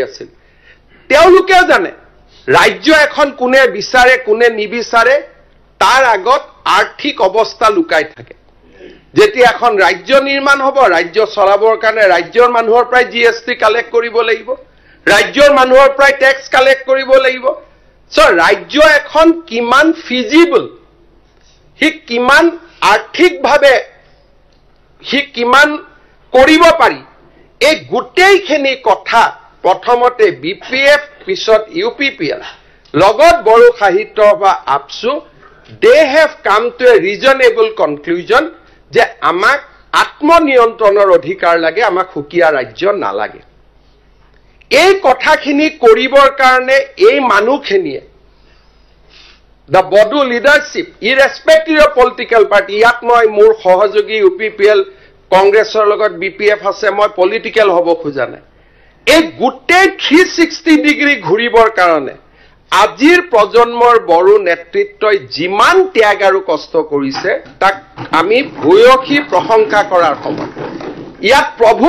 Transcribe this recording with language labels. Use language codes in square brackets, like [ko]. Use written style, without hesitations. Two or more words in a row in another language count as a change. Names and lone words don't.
[as] আছিল তেওঁলোকেও জানে ৰাজ্য এখন কোনে বিচাৰে কোনে নিবিচাৰে তাৰ আগত আৰ্থিক অৱস্থা লুকাই থাকে যেতিয়া এখন ৰাজ্য নিৰ্মাণ হ'ব ৰাজ্য চলাবৰ কাৰণে ৰাজ্যৰ মানুহৰ পৰাই [en] GST collect [as] কৰিব লাগিব ৰাজ্যৰ মানুহৰ পৰাই [en] tax collect [as] কৰিব লাগিব সো ৰাজ্য এখন কিমান ফিজিবল হি কিমান আৰ্থিকভাৱে হি কিমান কৰিব পাৰি এই গোটেইখিনি কথা প্ৰথমতে বিপিএফ পিছত ইউপিপিএল লগত বড়ো সাহিত্য বা আপসু [en] they have come to a reasonable conclusion [as] যে আমাক আত্মনিয়ন্ত্ৰণৰ অধিকাৰ লাগে আমাক হুকিয়া ৰাজ্য নালাগে এই কথাখিনি কৰিবৰ কাৰণে এই মানুহখিনিয়ে [en] the Bodo leadership irrespective of political party [as] ইয়াত মই মোৰ সহযোগী ইউপিপিএল কংগ্ৰেছৰ লগত বিপিএফ আছে মই পলিটিক্যাল হ'ব খোজা নাই এই গোটেই 360 ডিগ্ৰী ঘূৰিবৰ কাৰণে আজিৰ প্ৰজন্মৰ বড়ো নেতৃত্বই যিমান ত্যাগ আৰু কষ্ট কৰিছে তাক আমি ভূয়সী প্ৰশংসা কৰাৰ সময় ইয়াত প্ৰভোগ